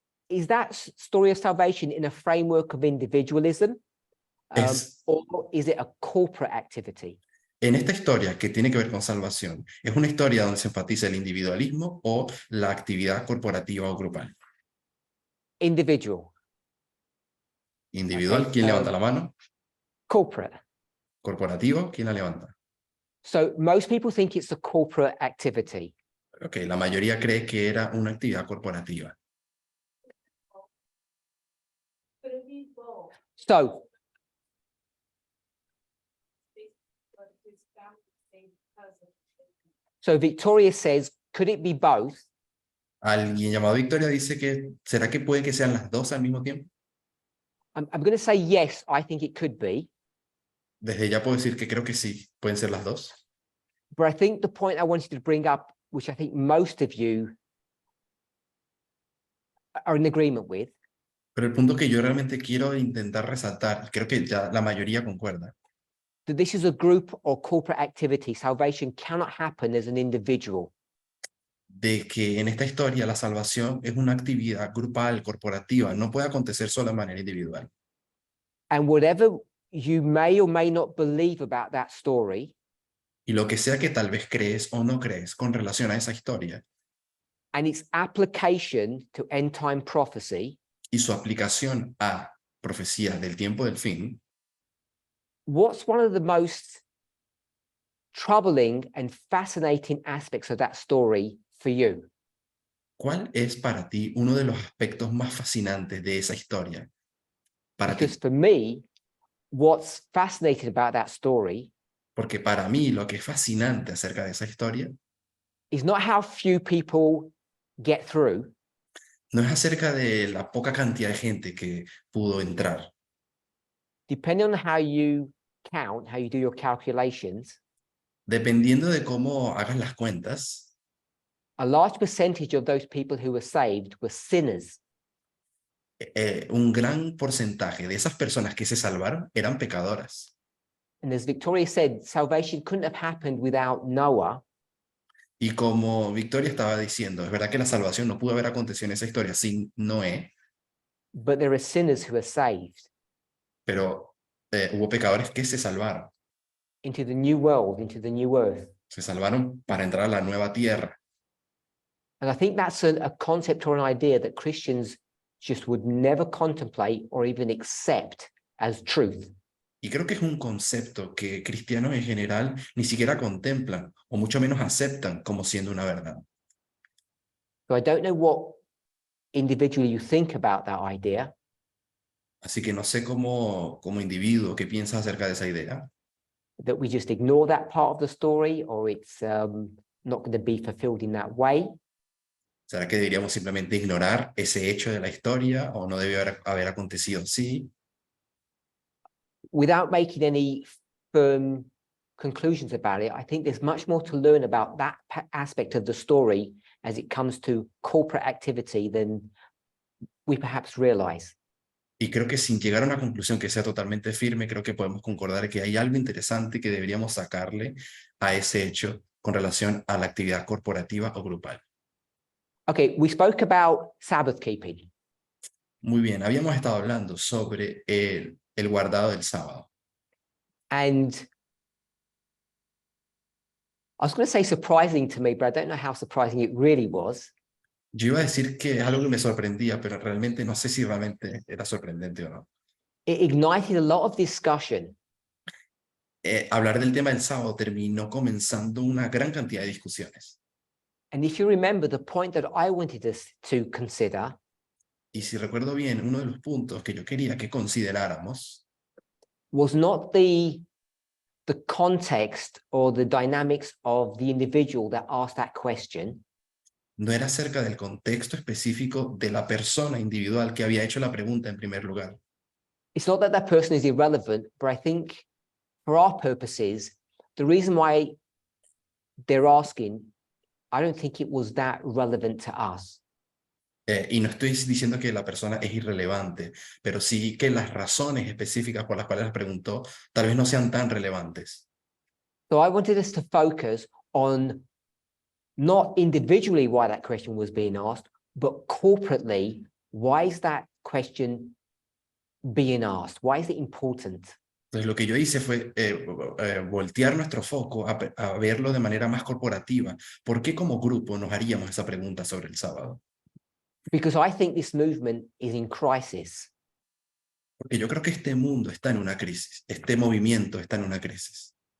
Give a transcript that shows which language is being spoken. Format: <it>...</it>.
<en>Is that story of salvation in a framework of individualism?</en> <es>Es-</es> <en>Or is it a corporate activity?</en> <es>en esta historia que tiene que ver con salvación, ¿es una historia donde se enfatiza el individualismo o la actividad corporativa o grupal?</es> <en>Individual.</en> <es>¿Individual?</es> <en>Okay,</en> <es>¿Quién levanta la mano?</es> <en>Corporate.</en> <es>¿Corporativo? ¿Quién la levanta?</es> <en>So most people think it's a corporate activity.</en> <es>Ok, la mayoría cree que era una actividad corporativa.</es> <en>Could it be both? So But his family stayed because of So Victoria says, could it be both?</en> <es>Alguien llamado Victoria dice que, ¿será que puede que sean las dos al mismo tiempo?</es> <en>I'm going to say yes, I think it could be.</en> <es>Desde ya puedo decir que creo que sí, pueden ser las dos.</es> <en>But I think the point I wanted to bring up, which I think most of you are in agreement with,</en> <es>Pero el punto que yo realmente quiero intentar resaltar, y creo que ya la mayoría concuerda,</es> <en>that this is a group or corporate activity. Salvation cannot happen as an individual.</en> <es>de que en esta historia la salvación es una actividad grupal, corporativa, no puede acontecer solo de manera individual.</es> <en>And whatever you may or may not believe about that story,</en> <es>Y lo que sea que tal vez crees o no crees con relación a esa historia</es> <en>and its application to end time prophecy,</en> <es>y su aplicación a profecías del tiempo del fin,</es> <en>what's one of the most troubling and fascinating aspects of that story for you?</en> <es>¿cuál es para ti uno de los aspectos más fascinantes de esa historia? Para ti,</es> <en>Because for me, what's fascinating about that story</en> <es>porque para mí lo que es fascinante acerca de esa historia</es> <en>is not how few people get through,</en> <es>no es acerca de la poca cantidad de gente que pudo entrar.</es> <en>depending on how you count, how you do your calculations,</en> <es>Dependiendo de cómo hagas las cuentas,</es> <en>a large percentage of those people who were saved were sinners.</en> <es>un gran porcentaje de esas personas que se salvaron eran pecadoras.</es> <en>And as Victoria said, salvation couldn't have happened without Noah,</en> <es>Y como Victoria estaba diciendo, es verdad que la salvación no pudo haber acontecido en esa historia sin Noé,</es> <en>but there are sinners who are saved</en> <es>pero hubo pecadores que se salvaron.</es> <en>into the new world, into the new earth.</en> <es>Se salvaron para entrar a la nueva tierra.</es> <en>And I think that's a concept or an idea that Christians just would never contemplate or even accept as truth.</en> <es>Y creo que es un concepto que cristianos en general ni siquiera contemplan o mucho menos aceptan como siendo una verdad.</es> <en>So I don't know what individually you think about that idea,</en> <es>Así que no sé como individuo qué piensas acerca de esa idea.</es> <en>that we just ignore that part of the story, or it's not going to be fulfilled in that way.</en> <es>¿Será que deberíamos simplemente ignorar ese hecho de la historia o no debe haber acontecido así?</es> <en>Without making any firm conclusions about it, I think there's much more to learn about that aspect of the story as it comes to corporate activity than we perhaps realize.</en> <es>Y creo que sin llegar a una conclusión que sea totalmente firme, creo que podemos concordar que hay algo interesante que deberíamos sacarle a ese hecho con relación a la actividad corporativa o grupal.</es> <en>Okay, we spoke about Sabbath keeping.</en> <es>Muy bien, habíamos estado hablando sobre el guardado del sábado.</es> <en>And I was going to say surprising to me, but I don't know how surprising it really was.</en> <es>Yo iba a decir que es algo que me sorprendía, pero realmente no sé si realmente era sorprendente o no.</es> <en>It ignited a lot of discussion.</en> <es>Hablar del tema del sábado terminó comenzando una gran cantidad de discusiones.</es> <en>And if you remember, the point that I wanted us to consider</en> <es>Y si recuerdo bien, uno de los puntos que yo quería que consideráramos</es> <en>was not the context or the dynamics of the individual that asked that question,</en> <es>no era acerca del contexto específico de la persona individual que había hecho la pregunta en primer lugar.</es> <en>it's not that that person is irrelevant, but I think for our purposes, the reason why they're asking, I don't think it was that relevant to us.</en> <es>Y no estoy diciendo que la persona es irrelevante, pero sí que las razones específicas por las cuales las preguntó tal vez no sean tan relevantes.</es> <en>So I wanted us to focus on not individually why that question was being asked, but corporately, why is that question being asked? Why is it important?</en> <es>Entonces lo que yo hice fue voltear nuestro foco a verlo de manera más corporativa. ¿Por qué como grupo nos haríamos esa pregunta sobre el sábado? Because I think this movement is in crisis. Porque yo creo que este mundo está en una crisis, este movimiento está en una crisis.</es>